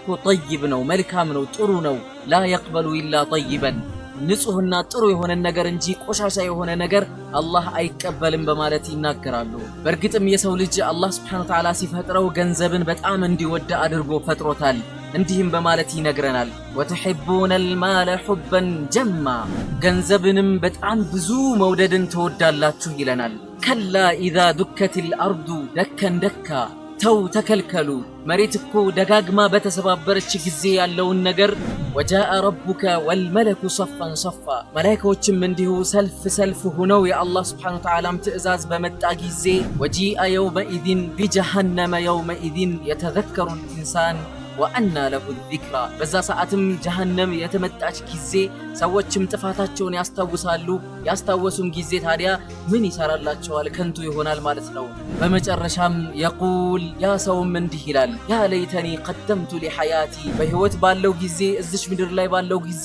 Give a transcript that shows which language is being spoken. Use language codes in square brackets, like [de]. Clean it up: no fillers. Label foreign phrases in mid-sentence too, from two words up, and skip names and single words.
[am] እኮ ጠይብ ነው፣ መልካም ነው፣ ጥሩ ነው። [ar] لا يقبل إلا طيبا [am] ንጹህና ጥሩ የሆነ ነገር እንጂ ቆሻሻ የሆነ ነገር አላህ አይቀበልም በማለት ይናገራሉ። በእርግጥም የሰው ልጅ አላህ [ar] سبحانه وتعالى [am] ሲፈጥረው ገንዘብን በጣም እንዲወድ አድርጎ ፈጥሮታል። እንዲህም በማለት ይነግረናል [ar] وتحبون الْمَالَ حُبًّا جَمًّا [am] ገንዘብንም በጣም ብዙ መውደድን ተወዳላችሁ ይለናል። [ar] كلا إذا دكت الأرض دكا دكا [am] ተው ተከልከሉ መሬት እኮ ደጋግማ በተሰባበረች ጊዜ ያለውን ነገር [ar] وجاء ربك والملك صفا صفا [am] መላእክቶችም እንዲሁ ሰልፍ ሆነው የአላህ [ar] سبحانه وتعالى [am] ትእዛዝ በመጣ ጊዜ [ar] وجيء يومئذ بجهنم يومئذ يتذكر الإنسان وأنى له الذكرى [am] በዛ ሰዓትም ጀሃነም የተመጣች ጊዜ ሰዎችም ጥፋታቸውን ያስታውሳሉ። ያስታወሱም ጊዜ ታዲያ ምን ይሰራላቸዋል? ከንቱ ይሆናል ማለት ነው። በመጨረሻም يقول ያ ሰውም እንዲህ ይላል [ar] يا ليتني قدمت لحياتي [am] በህይወት ባለው ጊዜ እዚች ምድር ላይ ባለው ጊዜ